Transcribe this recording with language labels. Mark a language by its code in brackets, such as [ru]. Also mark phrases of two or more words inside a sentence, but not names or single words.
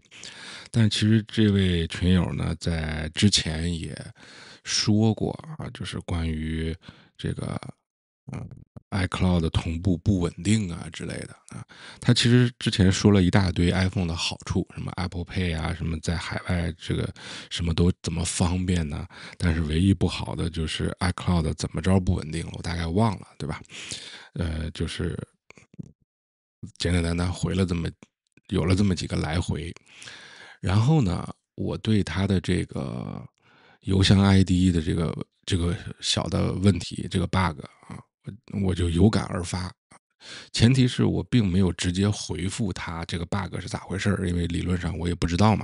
[zh] 但其實這位群友呢，在之前也說過啊，就是關於這個iCloud 同步不穩定啊之類的啊，他其實之前說了一大堆 iPhone 的好處，什麼 Apple Pay 啊，什麼在海外這個什麼都怎麼方便呢？但是唯一不好的就是 iCloud 怎麼着不穩定了，我大概忘了，對吧？就是簡簡單單回了有了這麼幾個來回，然後呢，我對他的這個郵箱 ID 的這個小的問題，這個 bug 啊，我就有感而發。前提是我並沒有直接回復他這個 bug 是咋回事，因為理論上我也不知道嘛。